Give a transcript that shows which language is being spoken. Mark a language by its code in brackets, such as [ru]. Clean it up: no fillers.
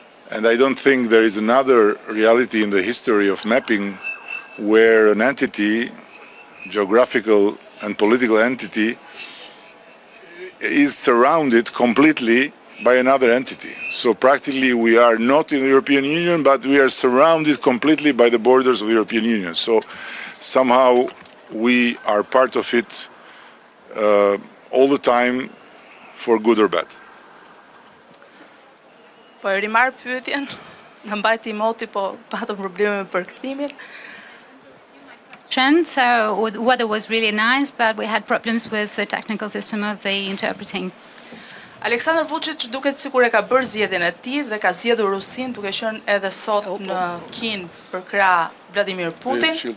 [en] and I don't think there is another reality in the history of mapping where an entity, geographical and political entity, is surrounded completely by another entity. So practically we are not in the European Union, but we are surrounded completely by the borders of the European Union. So somehow we are part of it all the time, for good or bad. [sq] Po e rimar pyetjen, në mbajti moti, po patëm probleme me përkthimin. [en] So the weather was really nice, but we had problems with the technical system of the interpreting. [sq] Aleksandar Vučić duket sikur e ka bërë zgjedhjen e tij dhe ka zgjedhur Rusin duke qenë edhe sot në Kinë për krah Vladimir Putin.